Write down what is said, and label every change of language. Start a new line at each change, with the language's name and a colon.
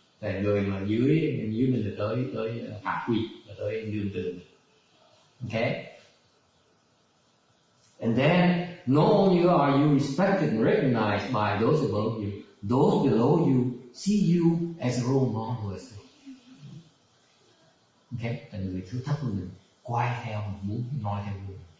Vietnamese: Là người mà dưới mình là tới hạ quy, là tới nương tựa.
English: Okay? And then, not only are you respected and recognized by those above you, those below you see you as a role model as well. Okay?
Vietnamese: Là người thứ thấp hơn mình, quay theo mình, muốn nói theo mình.